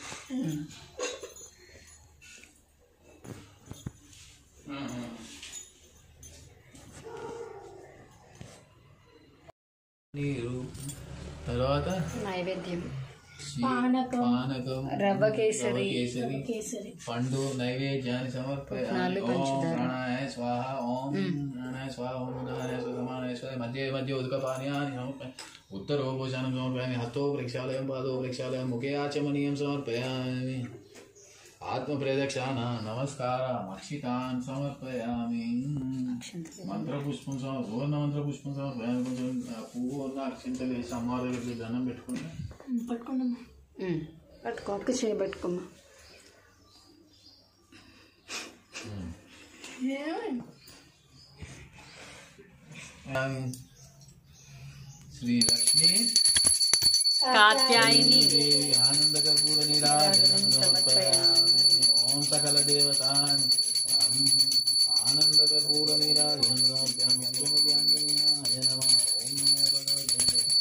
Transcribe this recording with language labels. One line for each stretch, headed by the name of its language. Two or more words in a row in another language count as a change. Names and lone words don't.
Telugu: నీరు తర్వాత నైవేద్యం పానకం రవ్వ కేసరి పండు నైవేద్యాన్ని
Sanskrit: సమర్పయామి ఓం ప్రాణాయ స్వాహ ఓం ప్రాణాయ స్వాహ ఓం ఉదానాయ సమానాయ స్వాహ
Telugu: మధ్య మధ్య ఉదకపానీయాన్ని
Sanskrit: సమర్పయామి उत्तरोपशानं समर्पयामि हस्तो प्रक्षालयं पादो प्रक्षालयं मुखे आचमनीयं समर्पयामि आत्मप्रदक्षिणा नमस्कारम् अक्षितान् समर्पयामि मंत्रपुष्पं सुवर्णमन्त्रपुष्पं समर्पयामि
Telugu: కొంచెం పూర్ణ అక్షింతలు వేసి అమ్మవారి దగ్గరికి దండం పెట్టుకుని పట్టుకున్నామా పట్టుకో ఒక్క చేయి పట్టుకోమ్మా
Sanskrit: श्री लक्ष्मी कात्यायनी देवी आनंदकर्पूर नीराजनं समर्पयामि ओम सकल देवतान् आनंदकर्पूर नीराजनं समर्पयामि पंचमुख्याञ्जनेयाय नमः ओम नमो भगवते